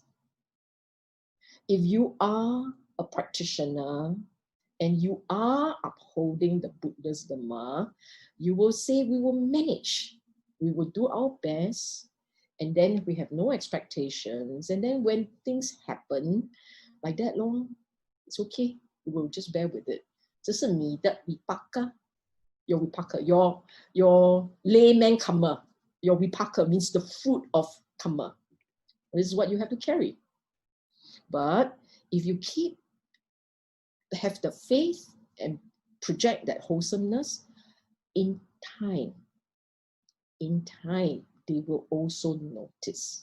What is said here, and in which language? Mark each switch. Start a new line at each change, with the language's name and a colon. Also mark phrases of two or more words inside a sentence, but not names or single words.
English: If you are a practitioner and you are upholding the Buddha's Dhamma, you will say, we will manage. We will do our best. And then we have no expectations. And then when things happen like that, long, it's okay. We will just bear with it.
Chinese: 这是你的 vipaka,
English: your vipaka, your layman karma. Your vipaka means the fruit of karma. This is what you have to carry. But if you have the faith and project that wholesomeness, in time, they will also notice.